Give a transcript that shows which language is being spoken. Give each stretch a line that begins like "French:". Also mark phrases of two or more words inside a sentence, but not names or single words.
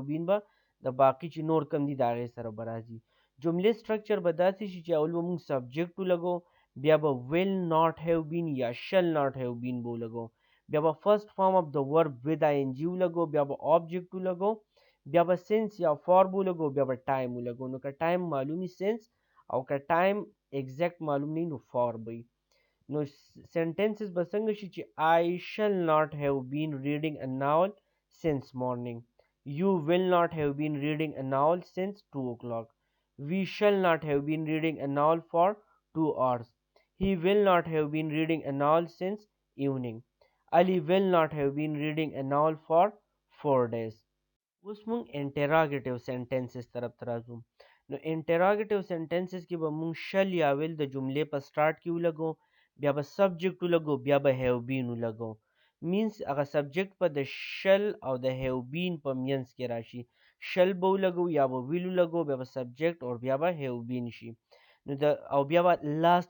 Pashto: بین به د باقی چې نور کم دي د هغې سره به راځي جملې سټرکچر به داسې شي چې اول به مونږ سبجیکټ ولګو بیا به
English: will not have been
Pashto: یا
English: shall not have been
Pashto: به ولګو بیا به
English: first form of the verb with i n g
Pashto: ولګو بیا به آبجیکټ ولګو بیا به سنس یا فار به ولګو بیا به ټایم ولګو نو که ټایم معلومي سنس او که ټایم ایگزیکټ معلوم نه نو فار به وي نو سنټنسز به څنګه شي چې
English: I shall not have been reading a novel since morning you will not have been reading a novel since 2 o'clock we shall not have been reading a novel for 2 hours he will not have been reading a novel since evening Ali will not have been reading a novel for 4 days
Pashto: اوس مونږ
English: interrogative sentences
Pashto: طرف ته راځو نو
English: interrogative sentences
Pashto: کې به مونږ شل یا ویل د جملې په سټارټ کې ولګو بیا به سبجیکټ ولګو بیا به
English: have been
Pashto: ولګو مینس هغه سبجیکټ په د شل او د
English: have been
Pashto: په مینس کې راشي شل به ولګو یا به ویل ولګو بیا به سبجیکټ او بیا به هیو بین شي نو د او بیا به لاست